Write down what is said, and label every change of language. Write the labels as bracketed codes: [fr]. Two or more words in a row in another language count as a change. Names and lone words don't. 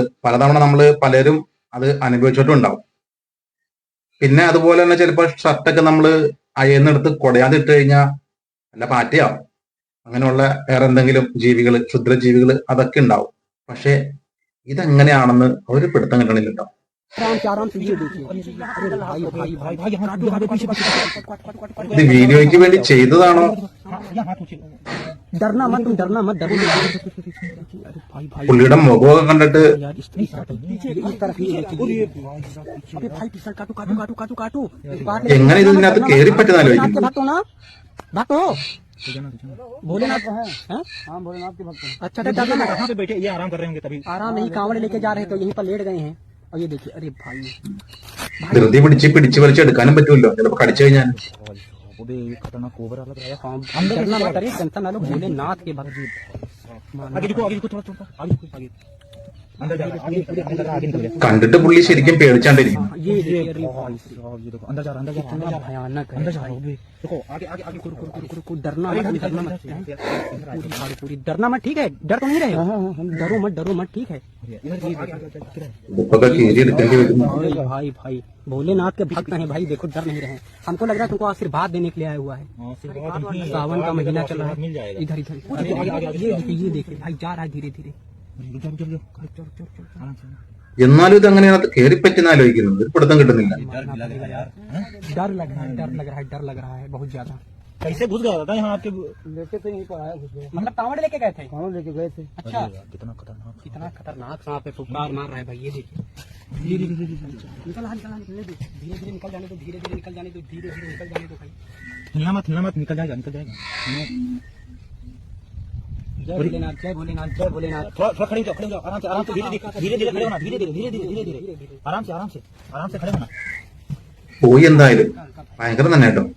[ml] പലതവണ നമ്മൾ പലരും അത് അനുഭവിച്ചിട്ടും ഉണ്ടാവും. പിന്നെ അതുപോലെ തന്നെ ചിലപ്പോൾ ഷർട്ടൊക്കെ നമ്മൾ അയന്നെടുത്ത് കുടയാതെ ഇട്ട് കഴിഞ്ഞാൽ നല്ല പാറ്റയാവും. അങ്ങനെയുള്ള വേറെ എന്തെങ്കിലും ജീവികൾ, ക്ഷുദ്രജീവികൾ അതൊക്കെ ഉണ്ടാവും. പക്ഷെ ഇതെങ്ങനെയാണെന്ന് ഒരു പിടുത്തം കിട്ടണില്ല കേട്ടോ. [hi] आराम से ये देखिए। अरे भाई भाई भाई भाई [ml] ഇത് വീഡിയോയ്ക്ക് വേണ്ടി ചെയ്തതാണോ? [hi] डरना मत, तुम डरना मत, डरो मत। अरे भाई भाई [ml] പുള്ളിയുടെ മുഖമൊക്കെ കണ്ടിട്ട് [hi] यार इस तरफ ये देखिए। अरे भाई पिसल काटो काटो काटो काटो काटो। [ml] എങ്ങനെ ഇത് ഇതിനകത്ത് കയറി പറ്റുന്നാലോചിക്കും. [hi] भागो ना, भागो। भोलेनाथ है? हाँ भोलेनाथ के भक्त हैं। अच्छा तो डरना मत। कहाँ पे बैठे ये आराम कर रहे होंगे तभी। आराम नहीं, कांवड़ लेके जा रहे तो यहीं पर लेट गए हैं। और ये देखिए, अरे भाई [ml] ധൃതി പിടിച്ച് വലിച്ചെടുക്കാനും പറ്റുമല്ലോ, ചിലപ്പോ കടിച്ചു കഴിഞ്ഞാൽ. [hi] खतरनाक कोबरा लग रहा है। हाँ, डरना मत, अरे टेंशन ना लो, भोलेनाथ के भक्त। आगे देखो, आगे देखो, थोड़ा थोड़ा आगे देखो, आगे अंदर जा रहा है, आगे निकल गया। [ml] കണ്ടിട്ട് പുള്ളി ശരിക്കും പേടിച്ചാണ്ടിരിക്കും. [hi] ये देखिए, अरे भाई ये देखो अंदर जा रहा, अंदर जा कितना रहा, भयानक है। अंदर जा रहा है। देखो आगे आगे आगे रुको रुको रुको रुको, डरना मत, डरना मत। पूरी भाड़ी पूरी डरना मत, ठीक है? डर तो नहीं रहे हो? डरो मत, ठीक है? [ml] ബുക്കൊക്കെ കീറി എടുക്കേണ്ടി വരും. [hi] अरे भाई भाई भोलेनाथ के भक्त हैं भाई, देखो डर नहीं रहे हैं। हमको लग रहा है तुमको आशीर्वाद देने के लिए आया हुआ है। सावन का महीना चल रहा है। मिल जाएगा। इधर इधर ये देखिए भाई, जा रहा है धीरे धीरे। [ml] എന്നാലും ഇത് അങ്ങനെയാണ് കയറി പറ്റുന്നാലോചിക്കുന്നു, ഒരു പിടുത്തം കിട്ടുന്നില്ല. [hi] डर लग रहा है, डर लग रहा है बहुत ज्यादा। कैसे घुस गया था यहाँ आपके? लेके तो नहीं पाया, मतलब कांवड़ लेके गए थे। कांवड़ लेके गए थे। अच्छा, कितना खतरनाक, कितना खतरनाक सांप है, फुफकार मार रहा है भाई। ये देखिए, धीरे धीरे निकल निकलने दो, धीरे धीरे निकल जाने दो, धीरे धीरे निकल जाने दो, धीरे धीरे निकल जाने दो भाई। हिलना मत, निकल जाएगा, निकल जाएगा। जय भोलेनाथ, जय भोलेनाथ, जय भोलेनाथ। थोड़ा खड़े हो जाओ, आराम से, धीरे धीरे खड़े होना, धीरे धीरे आराम से खड़े होना। [ml] പോയി എന്തായാലും ഭയങ്കരം തന്നെ കേട്ടോ.